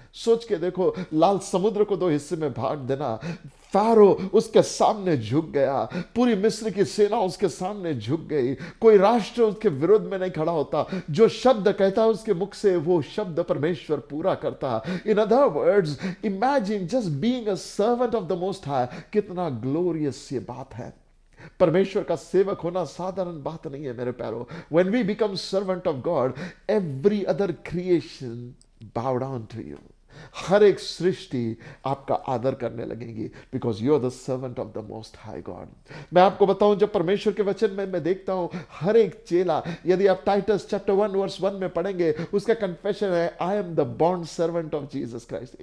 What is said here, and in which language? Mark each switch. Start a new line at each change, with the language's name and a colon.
Hindi: सोच के देखो, लाल समुद्र को 2 हिस्से में भाग देना, फारो उसके सामने झुक गया, पूरी मिस्र की सेना उसके सामने झुक गई, कोई राष्ट्र उसके विरुद्ध में नहीं खड़ा होता, जो शब्द कहता उसके मुख से वो शब्द परमेश्वर पूरा करता।
English: In other words, imagine just being a servant of the most high.
Hindi: कितना ग्लोरियस ये बात है। परमेश्वर का सेवक होना साधारण बात नहीं है मेरे प्यारो।
English: When we become servant of God, every other creation bow down to you.
Hindi: हर एक सृष्टि आपका आदर करने लगेगी,
English: Because you are the servant of the most high God.
Hindi: मैं आपको बताऊं, जब परमेश्वर के वचन में मैं देखता हूं हर एक चेला, यदि आप टाइटस चैप्टर 1 वर्स 1 में पढ़ेंगे, उसका कन्फेशन है,
English: I am the bond servant of Jesus Christ.